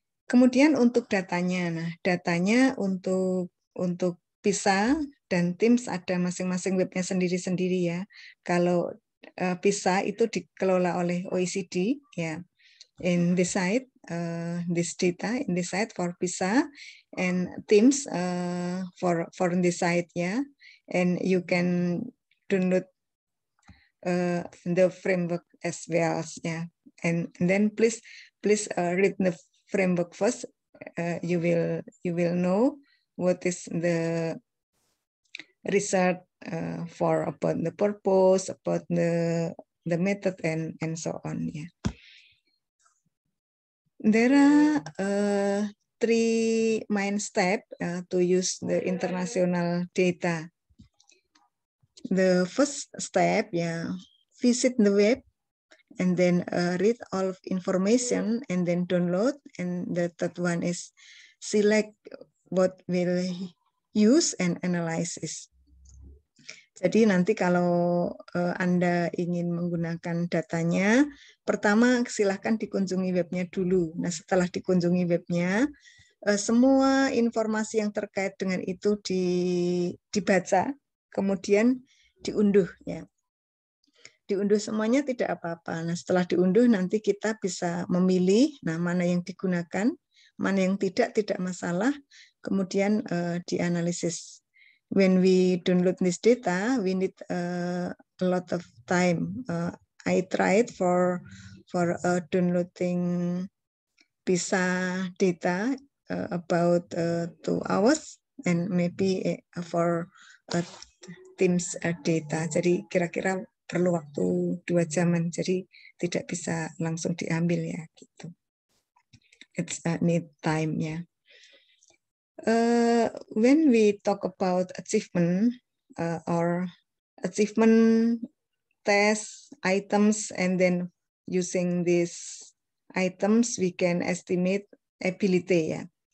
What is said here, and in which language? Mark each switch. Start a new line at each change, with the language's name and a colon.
Indonesian: Kemudian untuk datanya, nah, datanya untuk PISA dan TIMSS ada masing-masing webnya sendiri-sendiri, ya. Kalau PISA itu dikelola oleh OECD, ya.
English: In this site, this data in this site for PISA, and TIMSS for this site, yeah, and you can download the framework as well, yeah, and then please read the framework first. You will know what is the research for, about the purpose, about the method, and so on, yeah. There are three main steps to use the international data. The first step, visit the web and then read all of information and then download. And the third one is select what will use and analysis.
Indonesian: Jadi nanti kalau Anda ingin menggunakan datanya, pertama silahkan dikunjungi webnya dulu. Nah, setelah dikunjungi webnya, semua informasi yang terkait dengan itu dibaca, kemudian diunduh. Ya. Diunduh semuanya tidak apa-apa. Nah, setelah diunduh nanti kita bisa memilih mana yang digunakan, mana yang tidak masalah, kemudian dianalisis.
English: When we download this data, we need a lot of time. I tried for downloading PISA data about 2 hours and maybe for TIMSS data.
Indonesian: Jadi kira-kira perlu waktu 2 jaman. Jadi tidak bisa langsung diambil ya gitu.
English: It's need time ya. When we talk about achievement or achievement test items, and then using these items we can estimate ability. Yeah.